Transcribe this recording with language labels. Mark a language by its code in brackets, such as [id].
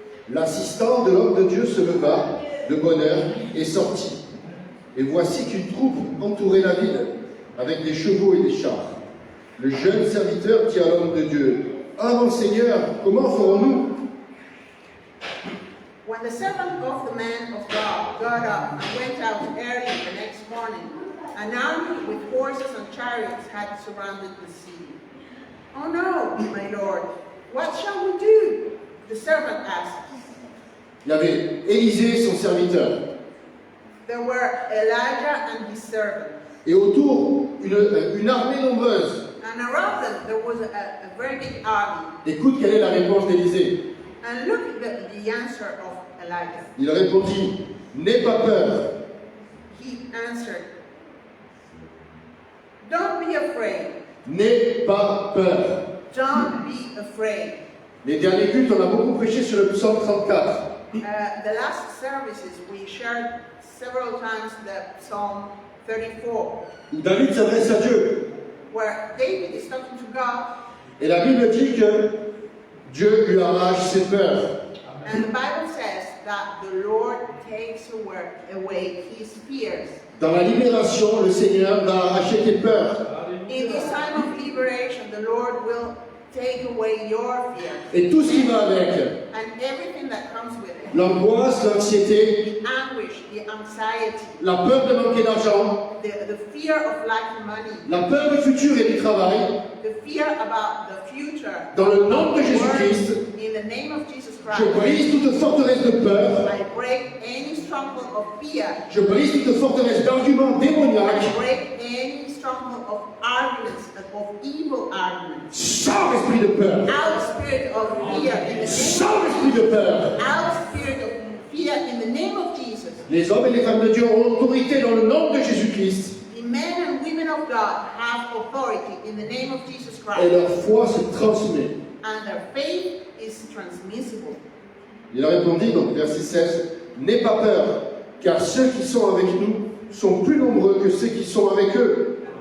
[fr] L'assistant de l'homme de Dieu se leva de bonne heure et sortit. Et voici qu'une troupe entourait la ville, avec des chevaux et des chars. Le jeune serviteur dit à l'homme de Dieu, « Ah mon Seigneur, comment ferons-nous » [en] When the servant of the man of God got up and went out early the next morning, an army with horses and chariots had surrounded the city. Oh no, my lord, what shall we do? The servant asked. [fr] Il y avait Élisée, son serviteur, [en] There were Elijah and his servant. [fr] et autour, une armée nombreuse. [en] And around them there was a very big army. [fr] Écoute, quelle est la réponse d'Élisée? [en] And look at the answer of Elijah. [fr] Il répondit, « N'aie pas peur, [en] He answered, don't be afraid. [fr] n'aie pas peur. » [en] Don't be afraid. [fr] Les derniers cultes, on a beaucoup prêché sur le psaume 34. [en] The last services we shared several times the Psalm 34, [fr] Où David s'adresse à Dieu. [en] where David is talking to God, [fr] Et la Bible dit que Dieu lui arrache ses peurs. [en] and the Bible says that the Lord takes away his fears. [fr] Dans la libération, le Seigneur va arracher tes peurs. [en] In this time of liberation, the Lord will take away your fear [fr] et tout ce qui va avec. [en] and everything that comes with it. [fr] L'angoisse, l'anxiété, [en] The anguish, the anxiety, [fr] la peur de manquer d'argent, [en] the fear of lacking money, [fr] la peur du futur et du travail. [en] the fear about the future. [fr] Dans le nom de Jésus-Christ, [en] In the name of Jesus [fr] je [en] Christ, [fr] brise toute forteresse de peur, [en] I break any stronghold of fear. [fr] je brise toute forteresse d'arguments démoniaques. [en] I break any stronghold of arguments, of evil arguments. [fr] Sors esprit de peur, [en] Out spirit of fear in the name [fr] sors esprit de peur. [en] out spirit of fear in the name of Jesus. [fr] Les hommes et les femmes de Dieu ont autorité dans le nom de Jésus-Christ [en] The men and women of God have authority in the name of Jesus [fr] et [en] Christ, [fr] leur foi se transmet. [en] and their faith is transmissible. [fr] Il a répondu, donc verset 16, n'aie pas peur, car ceux qui sont avec nous sont plus nombreux que ceux qui sont avec eux.